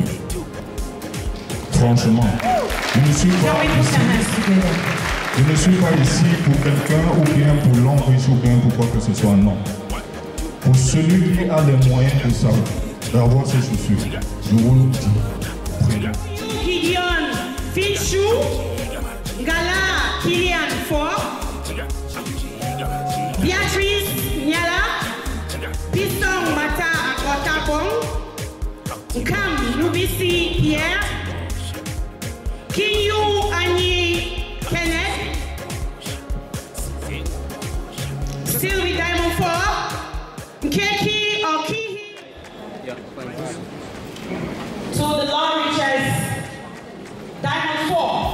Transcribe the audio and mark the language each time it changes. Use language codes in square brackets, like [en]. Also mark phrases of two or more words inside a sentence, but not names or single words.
[fr] Franchement, je ne suis pas ici pour quelqu'un ou bien pour l'homme riche ou bien pour quoi que ce soit, non. Pour celui qui a les moyens de ça, d'avoir ses chaussures, je vous le dis. Gideon Finchou, Gala Kylian Fort, Beatrice Nyala, Piston Mata Akotapong, Kam Lubisi Pierre, Kinyu Anyi Kenneth, Sylvie Diamond Fort, Keki or Kihi. [en] So the Lord reaches Diamond 4.